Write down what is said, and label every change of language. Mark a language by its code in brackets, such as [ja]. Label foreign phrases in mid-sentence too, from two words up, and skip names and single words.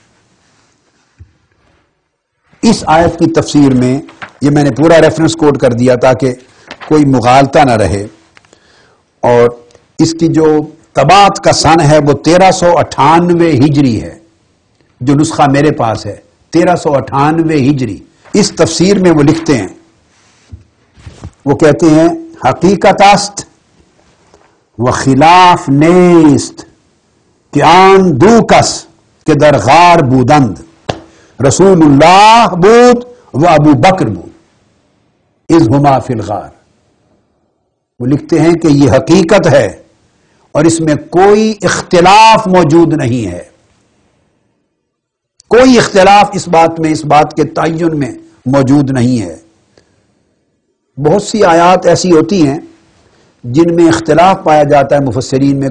[ur] اس آیت کی تفسیر میں، یہ میں نے پورا ریفرنس کوٹ کر دیا تاکہ کوئی مغالطہ نہ رہے، اور اس کی جو طباعت کا سن ہے وہ 1398 ہجری ہے، جو نسخہ میرے پاس ہے 1398 ہجری. اس تفسیر میں وہ لکھتے ہیں، وہ کہتے ہیں [fa] حقیقت است و خلاف نیست کہ آن دو کس کے در غار بودند، رسول اللہ بود و ابو بکر بود [ar] اذ ہما فی الغار. [ur] وہ لکھتے ہیں کہ یہ حقیقت ہے اور اس میں کوئی اختلاف موجود نہیں ہے، کوئی اختلاف اس بات میں، اس بات کے تعین میں موجود نہیں ہے. بہت سی آیات ایسی ہوتی ہیں جن میں اختلاف پایا جاتا ہے مفسرین میں.